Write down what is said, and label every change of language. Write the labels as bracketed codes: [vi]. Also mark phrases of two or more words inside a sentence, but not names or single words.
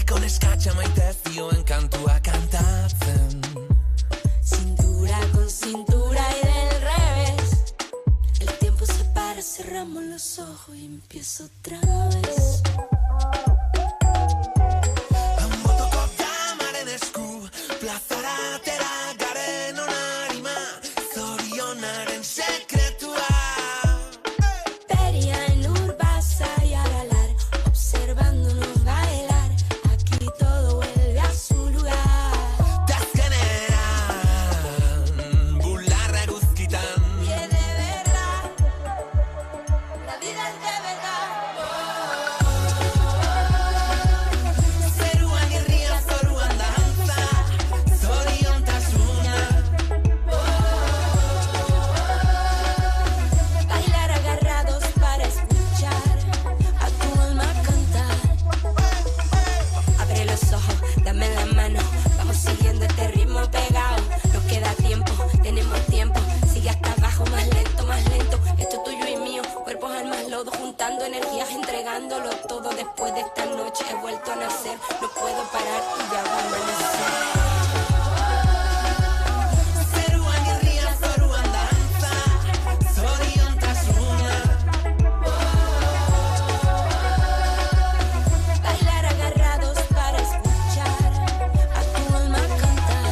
[eu] Neskatxa maite zioen kantua kantatzen. [es] Cintura con cintura y del revés. El tiempo se para, cerramos los ojos y empiezo otra vez. [eu] Anbotoko damaren esku, plazara atera garen onarima, zorionaren sekretua. [es] Feria en Urbasa y Aralar, observándonos bailar. Aquí todo vuelve a su lugar. [eu] Tazkeneran, bularra eguzkitan. [es] Y es de verdad, la vida es de verdad. [eu] Zeruan irria, zoruan dantza, zoriontasuna. [es] Bailar agarrados para escuchar a tu alma cantar. Abre los ojos, dame la mano, vamos siguiendo este ritmo pegado. Nos queda tiempo, tenemos tiempo, sigue hasta abajo, más lento, más lento. Esto es tuyo y mío, cuerpos, almas, lodo, juntando energías, entregándolo todo. Después de esta noche he vuelto a nacer, no puedo parar y ya va a amanecer. [eu] Zeruan irria, zoruan dantza, zoriontasuna. [es] Bailar agarrados para escuchar a tu alma cantar.